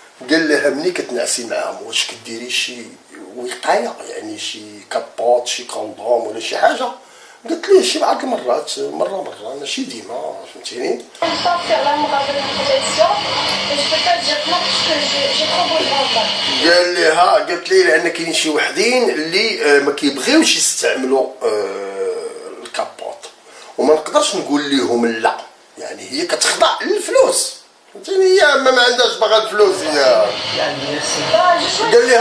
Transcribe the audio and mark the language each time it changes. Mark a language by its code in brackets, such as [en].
[ar] قال لها ملي كتنعسي معاهم واش كديري شي وقايه، يعني شي كابوط، شي كوندوم ولا شي حاجه؟ قلت ليه شي بعض المرات، مره ماشي ديما، فهمتيني. [fr] J'aime pas faire l'amour avec la protection, mais je peux pas te dire non parce que j'ai trop besoin de ça. [ar] قال لها، قالت ليه لان كاين شي وحدين اللي ما كيبغيوش يستعملوا الكابوط، وما نقدرش نقول لهم لا، يعني هي كتخضع للفلوس، فهمتيني، هي ما عندهاش باغا الفلوس هي. يعني [fr] Bah, je souhaite...